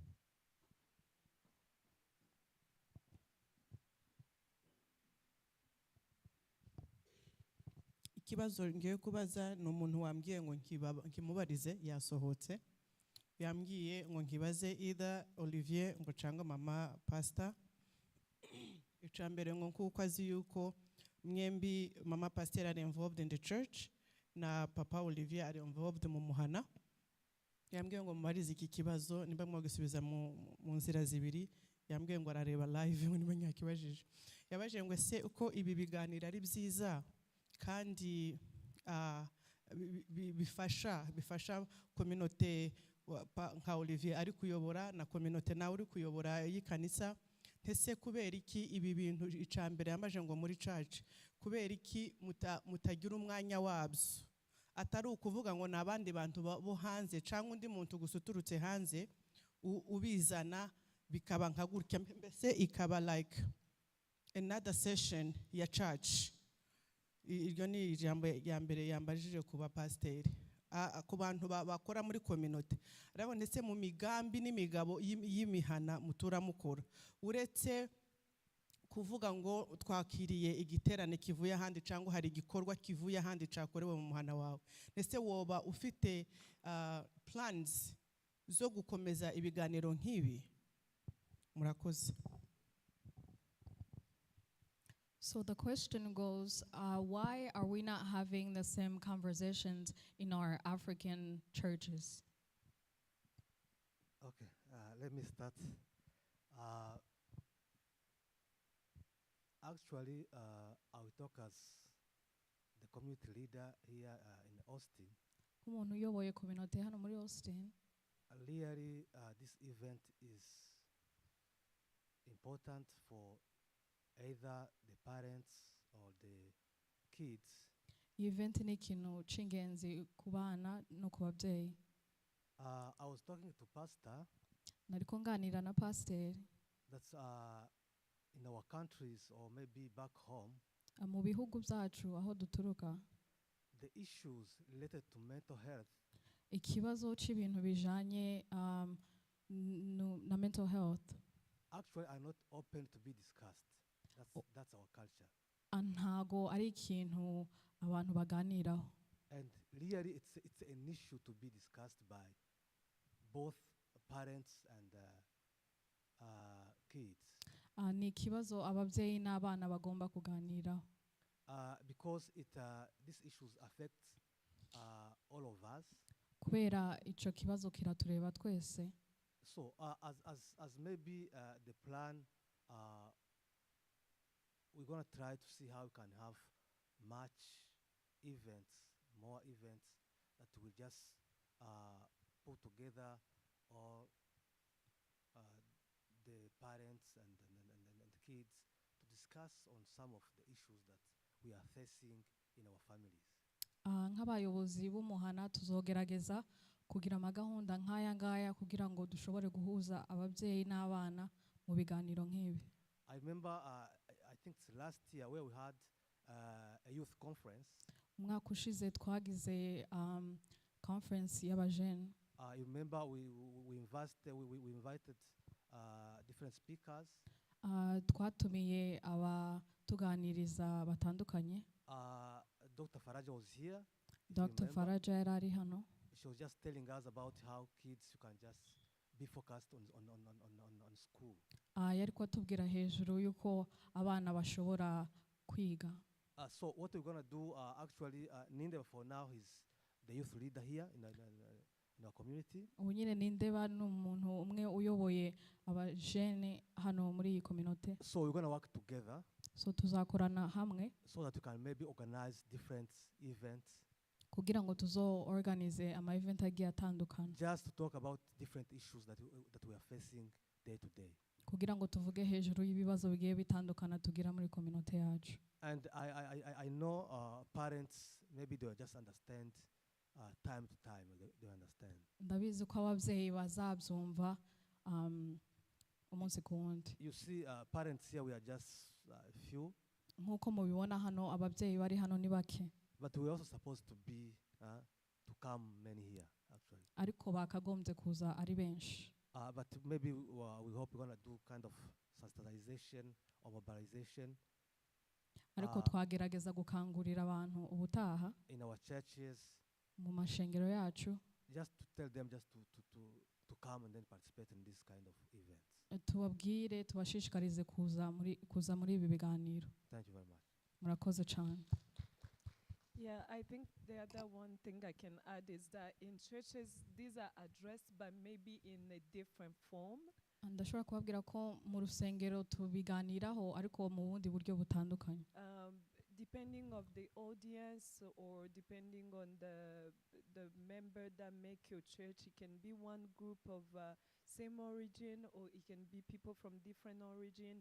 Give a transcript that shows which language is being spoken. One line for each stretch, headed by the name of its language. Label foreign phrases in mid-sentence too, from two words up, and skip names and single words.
Kinyarwanda: Ikibazo ngiye kubaza ni umuntu wambwiye ngo nkimubarize, yasohotse. Yambwiye ngo nkibaze either Olivier ngo cyangwa mama Pastor. Icambere ngo kuko azi yuko mwembi mama Pastor
English: are involved in the church
Kinyarwanda: na papa Olivier
English: are involved
Kinyarwanda: mu muhana. Yambwiye ngo mubarize iki kibazo nimba mwagisubiza mu nzira zibiri. Yambwiye ngo arareba live ngo nimba nyakibajije. Yabajije ngo se uko ibi biganiro ari byiza kandi bifasha community nka Olivier ari kuyobora na community nawe uri kuyobora yikanisa, ntese kubera iki ibi bintu icambere yamaje ngo muri church kubera iki mutagira umwanya wabyo, atari ukuvuga ngo nabandi bantu bo hanze cyangwa undi muntu gusuturutse hanze ubizana bikaba nka gutya, mbese ikaba
English: like another session
Kinyarwanda: ya church. Iryo ni ijambo ya mbere yambajije kuba pasiteri ku bantu bakora muri community. Ariko ndetse mu migambi n'imigabo y'imihana mutura mukora, uretse kuvuga ngo twakiriye igiterane kivuye ahandi cyangwa hari igikorwa kivuye ahandi cyakorewe mu muhana wawe, ndetse woba ufite plans zo gukomeza ibiganiro nk'ibi? Murakoze.
English: So the question goes, why are we not having the same conversations in our African churches? Okay, let me start. Actually, I will talk as the community leader here in Austin.
Kinyarwanda: Umuntu uyoboye community hano muri Austin.
English: Really, this event is important for either the parents or the kids.
Kinyarwanda: Iyi event ni ikintu cy'ingenzi ku bana no ku babyeyi.
English: I was talking to Pastor.
Kinyarwanda: Nariko nganira na pastor.
English: That's in our countries or maybe back home.
Kinyarwanda: Mu bihugu byacu aho duturuka.
English: The issues related to mental health.
Kinyarwanda: Ikibazo cy'ibintu bijanye na
English: mental health. Actually, are not open to be discussed. That's our culture.
Kinyarwanda: Ntago ari ikintu abantu baganiraho.
English: And really, it's an issue to be discussed by both parents and kids.
Kinyarwanda: Ni ikibazo ababyeyi n'abana bagomba kuganiraho.
English: Because these issues affect all of us.
Kinyarwanda: kubera icyo kibazo kiratureba twese.
English: So, as maybe the plan, we're gonna try to see how we can have much events, more events that will just put together all the parents and the kids to discuss on some of the issues that we are facing in our families.
Kinyarwanda: Nk'abayobozi b'umuhana tuzogerageza kugira amagahunda nk'aya ngaya kugira ngo dushobore guhuza ababyeyi n'abana mu biganiro nk'ibi.
English: I remember, I think it's last year where we had a youth conference.
Kinyarwanda: Umwaka ushize twagize conference y'abajene.
English: You remember we invited different speakers.
Kinyarwanda: Twatumiye abatuganiriza batandukanye.
English: Dr. Faraja was here.
Kinyarwanda: Dr. Faraja yari ari hano.
English: She was just telling us about how kids you can just be focused on school.
Kinyarwanda: Yari kwatubwira hejuru yuko abana bashobora kwiga.
English: So what we're gonna do, actually, Nindeba for now is the youth leader here in our community.
Kinyarwanda: Ubu nyine Nindeba ni umuntu umwe uyoboye abajene hano muri iyi community.
English: So we're gonna work together.
Kinyarwanda: So tuzakorana hamwe.
English: So that we can maybe organize different events.
Kinyarwanda: Kugira ngo tuzo organize ama event agiye atandukana.
English: Just to talk about different issues that we are facing day to day.
Kinyarwanda: Kugira ngo tuvuge hejuru y'ibibazo bigiye bitandukana tugira muri community yacu.
English: And I know parents maybe they will just understand time to time. They understand.
Kinyarwanda: Ndabizi ko ababyeyi bazabyumva umunsi ku wundi.
English: You see, parents here we are just few.
Kinyarwanda: Nkuko mubibona hano ababyeyi bari hano ni bake.
English: But we also supposed to be to come many here actually.
Kinyarwanda: Ariko bakagombye kuza ari benshi.
English: But maybe we hope we're gonna do kind of sensitization or mobilization.
Kinyarwanda: Ariko twagerageza gukangurira abantu ubutaha.
English: In our churches.
Kinyarwanda: Mu mashengero yacu.
English: Just to tell them just to come and then participate in this kind of events.
Kinyarwanda: Tubabwire tubashishikarize kuza muri ibi biganiro.
English: Thank you very much.
Kinyarwanda: Murakoze cyane.
English: Yeah, I think the other one thing I can add is that in churches, these are addressed, but maybe in a different form.
Kinyarwanda: Ndashobora kubabwira ko mu rusengero tubiganiraho ariko mu bundi buryo butandukanye.
English: Depending of the audience or depending on the member that make your church, it can be one group of same origin or it can be people from different origin.